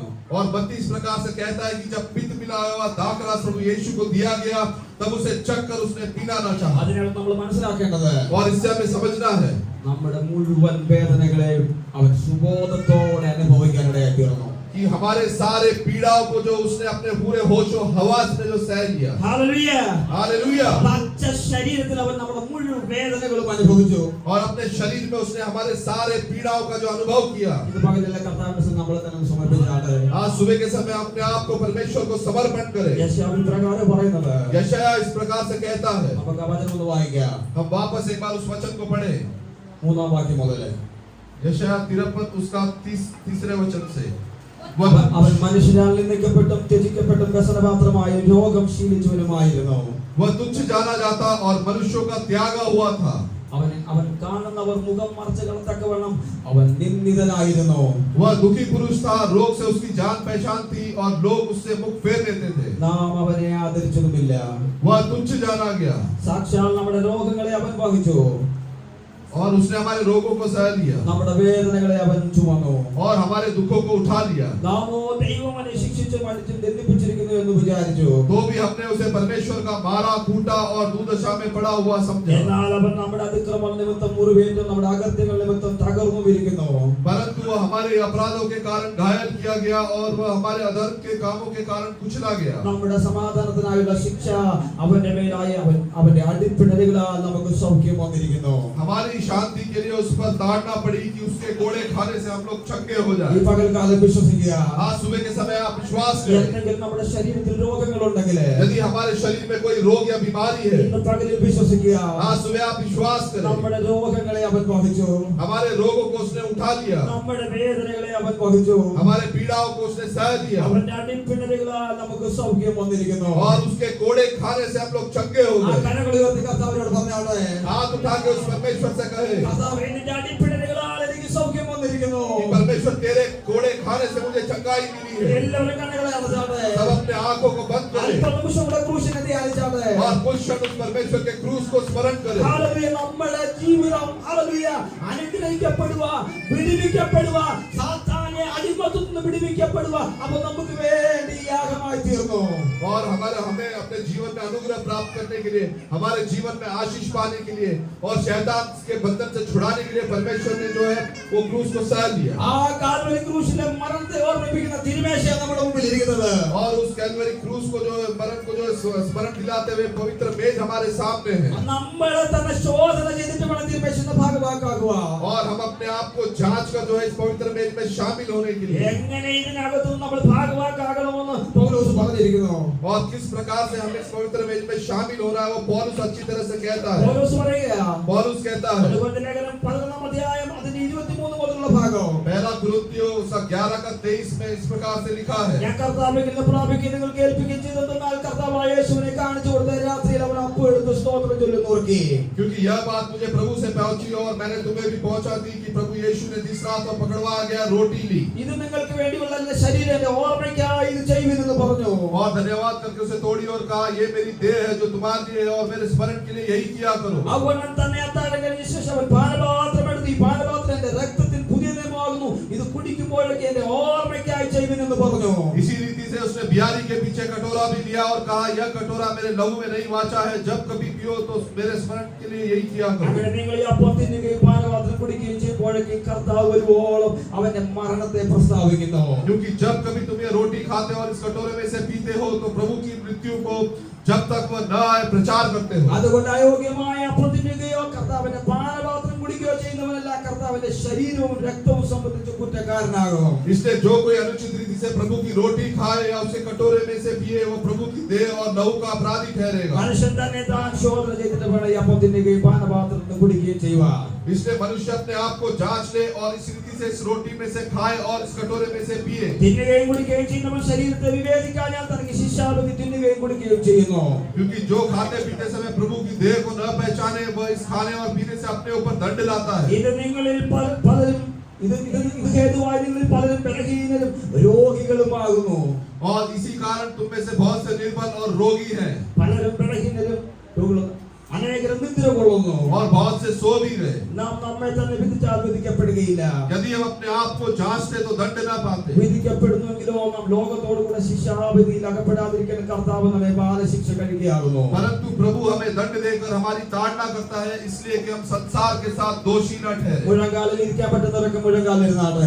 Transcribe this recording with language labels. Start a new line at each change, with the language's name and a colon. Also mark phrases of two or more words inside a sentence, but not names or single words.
Hindi: और 32 प्रकार से कहता है कि जब पित्त मिला हुआ दाखरस प्रभु यीशु को दिया गया तब उसे चख कर उसने पीना ना चाहा।
Malayalam: അതിനാൽ നമ്മൾ മനസ്സിലാക്കേണ്ടത്
Hindi: और इससे हमें समझना है
Malayalam: നമ്മുടെ മുഴുവൻ വേദനകളെ അവൻ സുബോധത്തോടെ അനുഭവിക്കാനിടയായി തീർന്നു.
Hindi: कि हमारे सारे पीड़ाओं को जो उसने अपने पूरे होशो हवास में जो सह लिया।
Malayalam: ഹല്ലേലൂയ.
Hindi: हालेलुया।
Malayalam: പച്ച ശരീരത്തിൽ അവൻ നമ്മുടെ മുഴുവൻ വേദനകളും അനുഭവിച്ചു.
Hindi: और अपने शरीर में उसने हमारे सारे पीड़ाओं का जो अनुभव किया।
Malayalam: ഇത് പകലിലെ കർത്താവിന്റെ സന്നിധിയിൽ നമ്മൾ തന്നെ സമർപ്പിച്ചാട്ടെ.
Hindi: आज सुबह के समय अपने आप को परमेश्वर को समर्पण करें।
Malayalam: യെശയ്യാ ഇപ്രകാരം പറയുന്നത്.
Hindi: यशायाह इस प्रकार से कहता है।
Malayalam: നമുക്ക് ആ വചനം ഒന്ന് വായിക്കാം.
Hindi: हम वापस एक बार उस वचन को पढ़ें।
Malayalam: 3-ാം വാക്യം മുതൽ.
Hindi: यशायाह 53 उसका 30 वचन से।
Malayalam: അവൻ മനുഷ്യരാൽ നിന്ദിക്കപ്പെട്ടും ത്യജിക്കപ്പെട്ടും വ്യസനപാത്രമായ രോഗം ശീലിച്ചവനുമായിരുന്നു.
Hindi: वह तुच्छ जाना जाता और मनुष्यों का त्यागा हुआ था।
Malayalam: അവൻ കാണുന്നവർ മുഖം മറച്ചു കളത്തക്കവണ്ണം അവൻ നിന്ദിതനായിരുന്നു.
Hindi: वह दुखी पुरुष था, रोग से उसकी जान पहचान थी और लोग उससे मुख फेर लेते थे।
Malayalam: നാം അവനെ ആദരിച്ചതുമില്ല.
Hindi: वह तुच्छ जाना गया
Malayalam: സാക്ഷാൽ നമ്മുടെ രോഗങ്ങളെ അവൻ വഹിച്ചു.
Hindi: और उसने हमारे रोगों को सह लिया
Malayalam: നമ്മുടെ വേദനകളെ അവൻ ചുമന്നു.
Hindi: और हमारे दुखों को उठा लिया।
Malayalam: നാമോ ദൈവം അവനെ ശിക്ഷിച്ചും അടിച്ചും ദണ്ഡിപ്പിച്ചിരിക്കുന്നു എന്ന് വിചാരിച്ചു.
Hindi: तो भी हमने उसे परमेश्वर का मारा कूटा और दुर्दशा में पड़ा हुआ समझा।
Malayalam: എന്നാൽ അവൻ നമ്മുടെ അതിക്രമ നിമിത്തം മുറിവേറ്റും നമ്മുടെ അകൃത്യങ്ങൾ നിമിത്തം തകർന്നു വിരിക്കുന്നു.
Hindi: परंतु वह हमारे अपराधों के कारण घायल किया गया और वह हमारे अधर्म के कामों के कारण कुचला गया।
Malayalam: നമ്മുടെ സമാധാനത്തിനായുള്ള ശിക്ഷ അവന്റെ മേലായി അവന്റെ അടിപ്പിണരുകളാൽ നമുക്ക് സൗഖ്യം വന്നിരിക്കുന്നു.
Hindi: हमारी शांति के लिए उस पर ताड़ना पड़ी कि उसके कोड़े खाने से हम लोग चंगे हो
Malayalam: ഈ
Hindi: जाए।
Malayalam: പകൽക്കാലം വിശ്വസിക്കുക.
Hindi: आज सुबह के समय आप विश्वास करें।
Malayalam: എന്തെങ്കിലും നമ്മുടെ ശരീരത്തിൽ രോഗങ്ങളുണ്ടെങ്കിൽ
Hindi: यदि हमारे शरीर में कोई रोग या बीमारी है,
Malayalam: ഇന്ന് പകലിൽ വിശ്വസിക്കുക.
Hindi: आज सुबह आप विश्वास करें।
Malayalam: നമ്മുടെ രോഗങ്ങളെ അവൻ വഹിച്ചു.
Hindi: हमारे रोगों को उसने उठा लिया,
Malayalam: നമ്മുടെ വേദനകളെ അവൻ വഹിച്ചു.
Hindi: हमारे पीड़ाओं को उसने सह दिया
Malayalam: അവന്റെ അടിപ്പിണരുകളാൽ നമുക്ക് സൗഖ്യം വന്നിരിക്കുന്നു.
Hindi: और उसके कोड़े खाने से हम लोग चंगे हो
Malayalam: ആ
Hindi: गए।
Malayalam: കരങ്ങൾ ഉയർത്തി കർത്താവിനോട് പറഞ്ഞാട്ടെ.
Hindi: हाथ उठा के उस परमेश्वर से कहे
Malayalam: കർത്താവേ, നിന്റെ അടിപ്പിണരുകളാൽ എനിക്ക് സൗഖ്യം വന്നിരിക്കുന്നു.
Hindi: कि परमेश्वर तेरे कोड़े खाने से मुझे चंगाई मिली है।
Malayalam: എല്ലാവരും കണ്ണുകളെ അടച്ചാട്ടെ.
Hindi: सब अपने आंखों को बंद करें
Malayalam: അല്പനിമിഷം കൂടെ ക്രൂശിനെ ധ്യാനിച്ചാട്ടെ.
Hindi: और कुछ क्षण उस परमेश्वर के क्रूस को स्मरण करें।
Malayalam: ഹല്ലേലൂയ. നമ്മുടെ ജീവിതം ഹല്ലേലൂയ അനുഗ്രഹിക്കപ്പെടുക, വിടുവിക്കപ്പെടുക, സാത്താനെ അടിമത്തത്തിൽ നിന്ന് വിടുവിക്കപ്പെടുക. അപ്പോൾ നമുക്ക് വേണ്ടി യാഗമായി തീർന്നു.
Hindi: और हमें अपने जीवन में अनुग्रह प्राप्त करने के लिए, हमारे जीवन में आशीष पाने के लिए और शैतान के बंधन से छुड़ाने के लिए परमेश्वर ने जो है वो क्रूस को सह लिया।
Malayalam: ആ കാൽവരി ക്രൂശിലെ മരണത്തെ ഓർമ്മിപ്പിക്കുന്ന തിരുമേശയാണ് നമ്മുടെ മുമ്പിൽ ഇരിക്കുന്നത്.
Hindi: और उस कैलवरी क्रूस को जो मरण को जो स्मरण दिलाते हुए पवित्र मेज हमारे सामने है।
Malayalam: നമ്മളെ തന്നെ ശോധന ചെയ്തിട്ട് വേണം തിരുമേശയുടെ ഭാഗമാക്കുക.
Hindi: और हम अपने आप को जांच कर जो है इस पवित्र मेज में शामिल होने के लिए
Malayalam: എങ്ങനെ ഇതിനകത്ത് നമ്മൾ ഭാഗമാക്കണമെന്ന് പൗലോസ് പറഞ്ഞിരിക്കുന്നു.
Hindi: और किस प्रकार से हम इस पवित्र मेज में शामिल हो रहा है वो पौलुस अच्छी तरह से कहता है।
Malayalam: പൗലോസ് പറയുക.
Hindi: पौलुस कहता है
Malayalam: അതുകൊണ്ട് ലേഖനം 11-ാം അധ്യായം അതിന്റെ 23 മുതലുള്ള ഭാഗം.
Hindi: पहला कुरिन्थियों 11 का 23 में इस प्रकार से लिखा है।
Malayalam: ഞാൻ കർത്താവിനെ പ്രാപിക്കുകയും നിങ്ങൾ കേൾപ്പിക്കുകയും ചെയ്തെന്നാൽ കർത്താവായ യേശുവിനെ കാണിച്ചു കൊടുത്ത രാത്രിയിൽ അവൻ അപ്പോൾ എടുത്ത് സ്തോത്രം ചൊല്ലി നോക്കി.
Hindi: क्योंकि यह बात मुझे प्रभु से पहुंची और मैंने तुम्हें भी पहुंचा दी कि प्रभु यीशु ने जिस रात को पकड़वा गया रोटी ली
Malayalam: ഇത് നിങ്ങൾക്ക് വേണ്ടിയുള്ള എന്റെ ശരീരത്തിന്റെ ഓർമ്മയ്ക്കായി ഇത് ചെയ്യുമെന്ന് പറഞ്ഞു.
Hindi: और धन्यवाद करके उसे तोड़ी और कहा ये मेरी देह है जो तुम्हारे लिए है और मेरे स्मरण के लिए यही किया करो।
Malayalam: അവൻ തന്നെ അത്താഴം കഴിഞ്ഞ ശേഷം അവൻ പാനപാത്രം എടുത്ത് ഈ പാനപാത്രം എന്റെ രക്തത്തിൽ പുതിയ നിയമമാകുന്നു, ഇത് കുടിക്കുമ്പോഴൊക്കെ എന്റെ ഓർമ്മയ്ക്കായി ചെയ്യുമെന്ന് പറഞ്ഞു.
Hindi: इसी रीति से उसने बियारी के पीछे कटोरा भी लिया और कहा यह कटोरा मेरे लहू में नहीं वाचा है, जब कभी पियो तो मेरे स्मरण के लिए यही किया करो।
Malayalam: അങ്ങനെ നിങ്ങൾ ഈ അപ്പം തിന്നുകയും പാനപാത്രം കുടിക്കുകയും ചെയ്യുമ്പോഴൊക്കെ കർത്താവ് വരുവോളം അവന്റെ മരണത്തെ പ്രസ്താവിക്കുന്നു.
Hindi: क्योंकि जब कभी तुम ये रोटी खाते हो और इस कटोरे में से पीते हो तो प्रभु की मृत्यु को जब तक वह न आए प्रचार करते हो।
Malayalam: അതുകൊണ്ട് അയോഗ്യമായ അപ്പം തിന്നുകയോ കർത്താവിന്റെ പാനപാത്രം കുടിക്കുകയോ ചെയ്യുന്നവനല്ല കർത്താവിന്റെ ശരീരവും രക്തവും സംബന്ധിച്ച് കുറ്റക്കാരനാകും.
Hindi: इसलिए जो कोई अनुचित रीति से प्रभु की रोटी खाए या उसे कटोरे में से पिए वो प्रभु की देह और लहू का अपराधी ठहरेगा।
Malayalam: മനുഷ്യൻ തന്നെ താൻ ശോധന ചെയ്തിട്ട് വേണം ഈ അപ്പം തിന്നുകയും പാനപാത്രത്തിൽ കുടിക്കുകയും ചെയ്യുവാൻ.
Hindi: इसलिए मनुष्य अपने आप को जांच ले और इस रीति से इस रोटी में से खाए और इस कटोरे में से पिए।
Malayalam: തിന്നുകയും കുടിക്കുകയും ചെയ്യുന്നവൻ ശരീരത്തെ വിവേചിക്കാൻ തനിക്ക് ശിക്ഷാവിധി തിന്നുകയും കുടിക്കുകയും ചെയ്യുന്നു.
Hindi: क्योंकि जो खाते पीते समय प्रभु की देह को न पहचाने वह इस खाने और पीने से अपने ऊपर दंड लाता है।
Malayalam: ഇത് നിങ്ങളിൽ പലരും ഇത് ഹേതുവായി നിങ്ങളിൽ പലരും ബലഹീനരും രോഗികളുമാകുന്നു.
Hindi: और इसी कारण तुम में से बहुत से निर्बल और रोगी हैं।
Malayalam: പലരും ബലഹീനരും രോഗികളും അനേകരും നിദ്രകൊള്ളുന്നു. പോകുന്നു.
Hindi: और बहुत से सो भी गए.
Malayalam: നാം നമ്മെ തന്നെ വിധിച്ചാൽ വിധിക്കപ്പെടുകയില്ല.
Hindi: यदि हम अपने आप को जांचते तो दंड ना पाते.
Malayalam: വിധിക്കപ്പെടുന്നുവെങ്കിലോ നാം ലോകത്തോട് കൂടെ ശിക്ഷാവിധിയിൽ അകപ്പെടാതിരിക്കാൻ കർത്താവ് നമ്മെ ബാലശിക്ഷ കഴിക്കുകയാകുന്നു.
Hindi: परंतु प्रभु हमें दंड देकर हमारी ताड़ना करता है, इसलिए कि हम संसार के साथ दोषी न ठहरे.
Malayalam: മുഴങ്കാലിൽ ഇരിക്കാൻ പറ്റുന്നവരൊക്കെ മുഴങ്കാലിരുന്നാട്ടെ.